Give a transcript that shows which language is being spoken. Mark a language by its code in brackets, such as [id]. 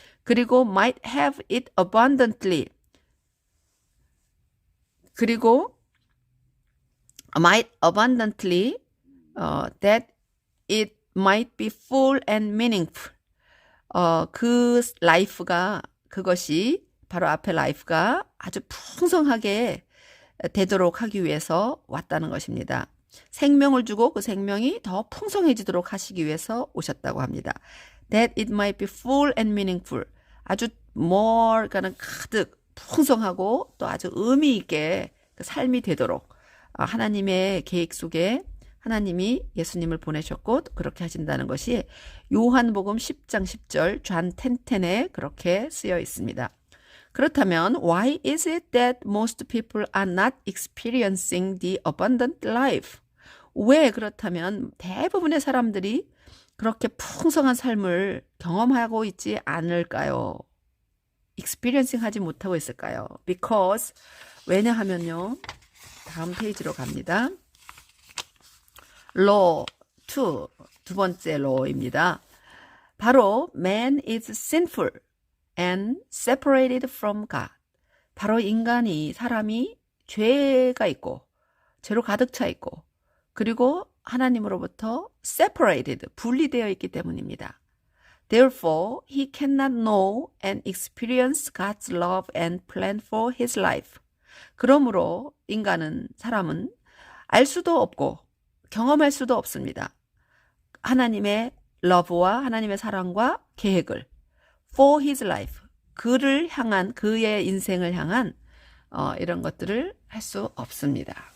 [ko] 그리고 [en] might have it abundantly [ko] 그리고 [en] might abundantly that it might be full and meaningful [ko] 그 라이프가 그것이 바로 앞에 라이프가 아주 풍성하게 되도록 하기 위해서 왔다는 것입니다. 생명을 주고 그 생명이 더 풍성해지도록 하시기 위해서 오셨다고 합니다. [en] That it might be full and meaningful. [ko] 아주 그러니까는 가득 풍성하고 또 아주 의미 있게 그 삶이 되도록 하나님의 계획 속에 하나님이 예수님을 보내셨고 그렇게 하신다는 것이 요한복음 10장 10절 존 10:10에 그렇게 쓰여 있습니다. 그렇다면 [en] why is it that most people are not experiencing the abundant life? [ko] 왜 그렇다면 대부분의 사람들이 그렇게 풍성한 삶을 경험하고 있지 않을까요? experiencing 하지 못하고 있을까요? Because 왜냐하면요. 다음 페이지로 갑니다. law 2, 두 번째 law입니다. [en] 바로 man is sinful and separated from God. [ko] 바로 사람이 죄가 있고 죄로 가득 차 있고 그리고 하나님으로부터 separated, 분리되어 있기 때문입니다. [en] Therefore, he cannot know and experience God's love and plan for his life. [ko] 그러므로 사람은 알 수도 없고 경험할 수도 없습니다. 하나님의 love와 하나님의 사랑과 계획을 [en] for his life, [ko] 그의 인생을 향한 이런 것들을 할 수 없습니다.